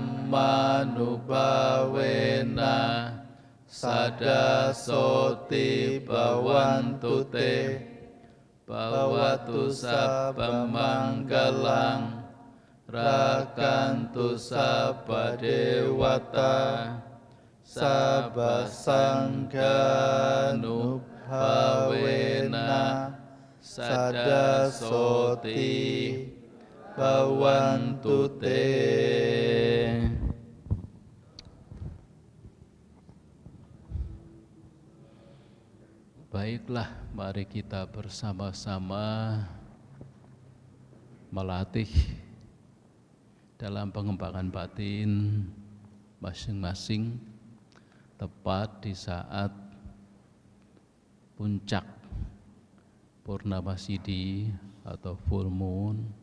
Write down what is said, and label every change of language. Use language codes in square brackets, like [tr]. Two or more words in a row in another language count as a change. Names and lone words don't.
[pi] dhammanubhavena sada soti bhavantu te bhavatu sabbam manggalang rakantu sabba dewata sabba sanghanubhavena sada soti bhavantu te. [id] Baiklah, mari kita bersama-sama melatih dalam pengembangan batin masing-masing tepat di saat puncak Purnama Sidhi atau [en] full moon,